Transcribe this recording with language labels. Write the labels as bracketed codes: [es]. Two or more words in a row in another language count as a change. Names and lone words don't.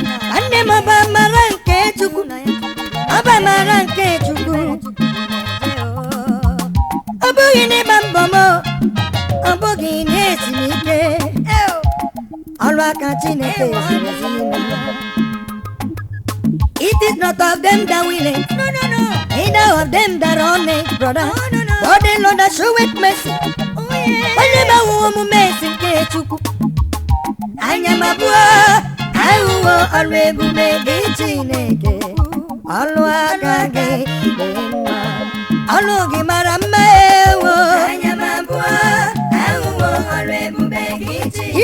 [ig] Nwanne m, ọ bụ amara nke Chukwu. Ọ bụ amara nke Chukwu. Ọ bụghị n'ịgba mbọ m. Ọ bụghị n'esi m ike. Ọrụ aka Chineke siri ezi ime. [en] It is not of them that will it. No, no, no. Neither of them that run it, brother. No, no, no. But the Lord that showeth mercy. Oh, yeah. [ig] Onye ma-ahụ omume ezi nke Chukwu. Anya m abụọ, ahụwo ọrụ ebube gị Chineke. Ọlụ aka gị dị mma. Ọlụ gị mara mma ewo. Anya m abụọ, ahụwo ọrụ ebube gị Chineke.